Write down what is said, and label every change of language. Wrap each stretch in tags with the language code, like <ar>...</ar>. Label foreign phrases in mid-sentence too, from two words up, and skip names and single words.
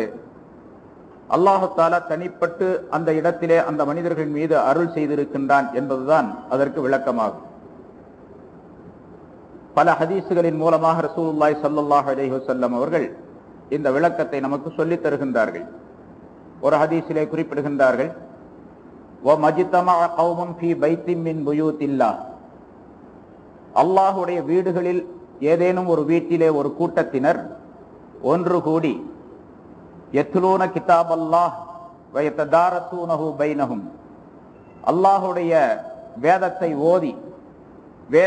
<ta>அல்லாஹ் தஆலா தனிப்பட்டு அந்த இடத்திலே அந்த மனிதர்கள் மீது அருள் செய்திருக்கின்றான் என்பதுதான் அதற்கு விளக்கமாகும். பல ஹதீசுகளின் மூலமாக</ta> <ar>رسول الله صلى الله عليه وسلم</ar> <ta>அவர்கள் இந்த விளக்கத்தை நமக்கு சொல்லித் தருகின்றார்கள். ஒரு ஹதீஸிலே குறிப்பிடுகின்றார்கள்,</ta> <ar>وَمَجْتَمَعَ قَوْمٌ فِي بَيْتٍ مِّن بُيُوتِ اللَّهِ</ar> <ta>அல்லாஹ்வுடைய வீடுகளில் ஏதேனும் ஒரு வீட்டிலே ஒரு கூட்டத்தினர் ஒன்று கூடி</ta> <ar>يتلون كتاب الله ويتدارسونه بينهم</ar> <ta>அல்லாஹ்வுடைய வேதத்தை ஓதி, வேத</ta>